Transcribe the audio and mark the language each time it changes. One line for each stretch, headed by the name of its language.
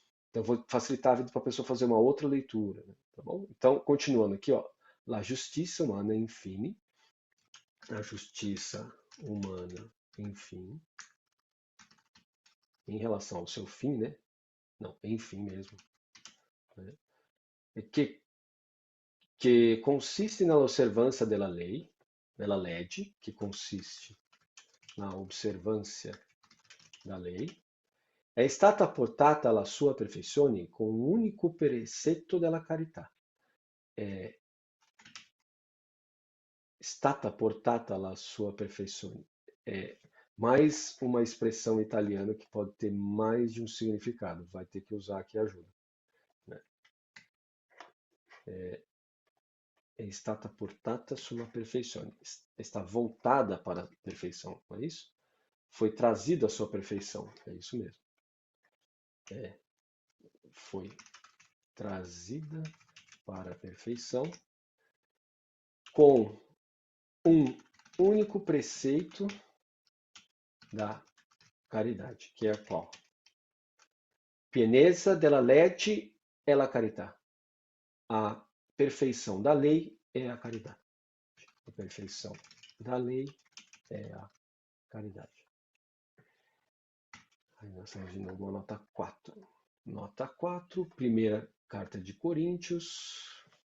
Portuguese: Então, eu vou facilitar a vida para a pessoa fazer uma outra leitura, né? Tá bom? Então, continuando aqui, ó, la justiça humana, enfim, a justiça humana, enfim, em relação ao seu fim, né? Não, enfim mesmo, né? Que consiste na observância da lei,
Italian: della legge,
Portuguese: que consiste na observância da lei,
Italian: è stata portata alla sua perfezione con un unico precetto della carità. È stata portata alla sua perfeição.
Portuguese: É mais uma expressão italiana que pode ter mais de um significado. Vai ter que usar aqui ajuda. Né?
Italian: È stata portata sulla perfeição.
Portuguese: Está voltada para a perfeição, não é isso? Foi trazido à sua perfeição. É isso mesmo. Foi trazida para a perfeição com um único preceito da caridade, que é qual?
Italian: Pienezza della legge è la carità.
Portuguese: A perfeição da lei é a caridade. A perfeição da lei é a caridade. Aí nós estamos de novo a nota 4. Nota 4, primeira carta de Coríntios.